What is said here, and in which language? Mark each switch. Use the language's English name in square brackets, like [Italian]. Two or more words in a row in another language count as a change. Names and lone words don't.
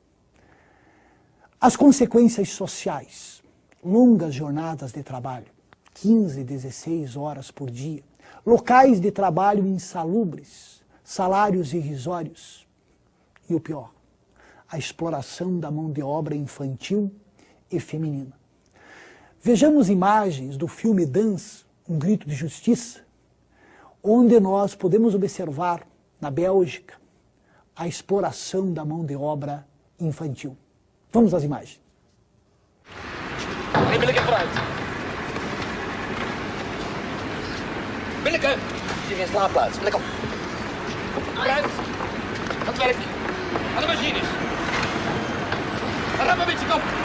[Portuguese] As consequências sociais, longas jornadas de trabalho, 15, 16 horas por dia, locais de trabalho insalubres, salários irrisórios e o pior, a exploração da mão de obra infantil e feminina. Vejamos imagens do filme Dance, Um Grito de Justiça, onde nós podemos observar, na Bélgica, a exploração da mão de obra infantil. Vamos às imagens. [Dutch] Binnenkomen. Hier geen slaapplaats. Binnenkom. Vooruit. Aan het werk. Aan de machines. Rem een beetje, kom.